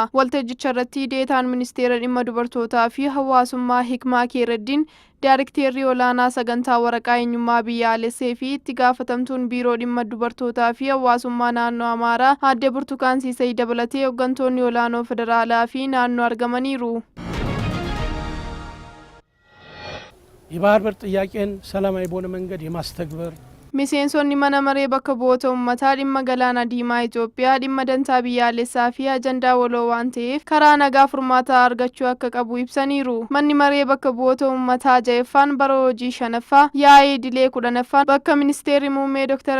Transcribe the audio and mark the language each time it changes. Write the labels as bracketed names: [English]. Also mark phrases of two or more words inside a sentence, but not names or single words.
[Oromo] Waltajjicha irratti deetaan ministeera dhimma dubartootaa fi hawaasummaa Hikmaa Keereddiin, Daayirekteerri olaanaa sagantaa waraqaa eenyummaa biyyaalessaa fi itti gaafatamtuun biiroo dhimma dubartootaa fi hawaasummaa naannoo Amaaraa Aadde Burtukaan Siisay dabalatee hooggantoonni olaanoo federaalaa fi naannoo argamaniiru. [Amharic] የባህር በር ጥያቄን ሰላማዊ በሆነ መንገድ የማስተግበር [Oromo] Miseensonni mana maree bakka bu'oota uummataa dhimma galaana diimaa Itoophiyaa dhimma dantaa biyyaalessaa fi ajandaa waloo waan ta'eef karaa nagaa furmaata argachuu akka qabu ibsaniiru. Manni maree bakka bu'oota uummataa 6ffaan bara hojii 5ffaa yaa'ii idilee 10ffaan bakka ministeerri muummee Dr.